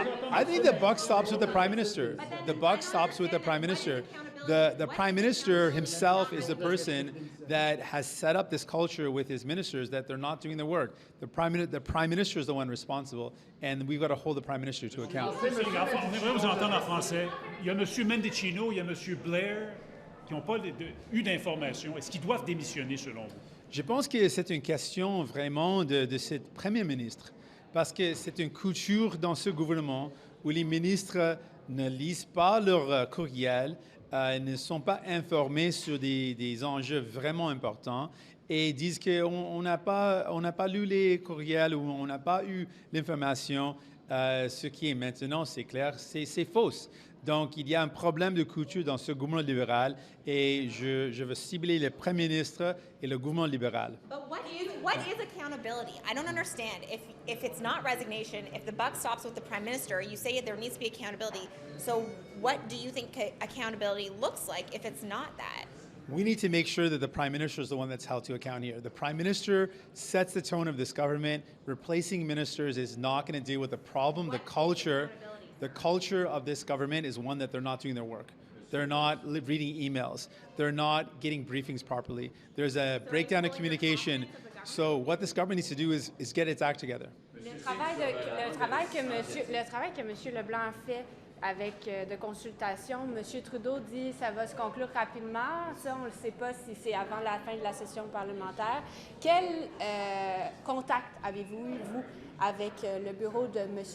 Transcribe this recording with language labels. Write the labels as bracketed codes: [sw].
[en] I think the buck stops with the Prime Minister. The buck stops with the Prime Minister. The Prime Minister himself is the person that has set up this culture with his ministers that they're not doing their work. The Prime Minister is the one responsible, and we've got to hold the Prime Minister to account. [fr] On aimerait vous entendre en français. Il y a M. Mendicino, il y a M. Blair, qui n'ont pas eu d'informations. Est-ce qu'ils doivent démissionner selon vous? Je pense que c'est une question vraiment de ce Premier ministre, parce que c'est une culture dans ce gouvernement où les ministres ne lisent pas leur courriel, ne sont pas informés sur des enjeux vraiment importants et disent qu'on n'a pas lu les courriels ou on n'a pas eu l'information. Ce qui est maintenant, c'est clair, c'est fausse. Donc, il y a un problème de culture dans ce gouvernement libéral et je veux cibler le Premier ministre et le gouvernement libéral. [en] But what is accountability? I don't understand. If it's not resignation, if the buck stops with the Prime Minister, you say there needs to be accountability. So what do you think accountability looks like if it's not that? We need to make sure that the Prime Minister is the one that's held to account here. The Prime Minister sets the tone of this government. Replacing ministers is not going to deal with the problem, the culture. The culture of this government is one that they're not doing their work. They're not reading emails. They're not getting briefings properly. There's a breakdown of communication. So what this government needs to do is get its act together. [fr] Le travail que M. Leblanc a fait avec de consultation. M. Trudeau dit que ça va se conclure rapidement. Ça, on ne sait pas si c'est avant la fin de la session parlementaire. Quel contact avez-vous eu, vous, avec le bureau de M.